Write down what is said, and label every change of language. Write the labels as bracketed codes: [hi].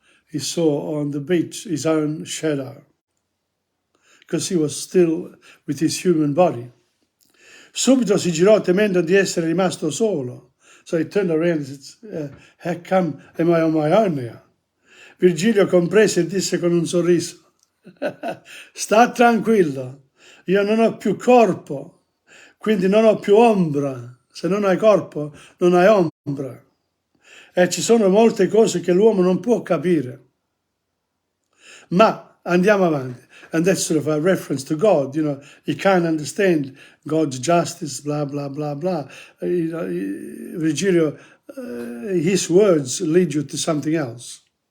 [en] He saw on the beach his own shadow, because he was still with his human body. [it] Subito si girò temendo di essere rimasto solo. [en] So he turned around and said, how come am I on my own now? [it] Virgilio comprese e disse con un sorriso, sta tranquillo, io non ho più corpo, quindi non ho più ombra. Se non hai corpo, non hai ombra. E ci sono molte cose che l'uomo non può capire. Ma andiamo avanti. [en] And that's sort of a reference to God, you know. You can't understand God's justice, blah, blah, blah, blah. Virgilio, his words lead you to something else.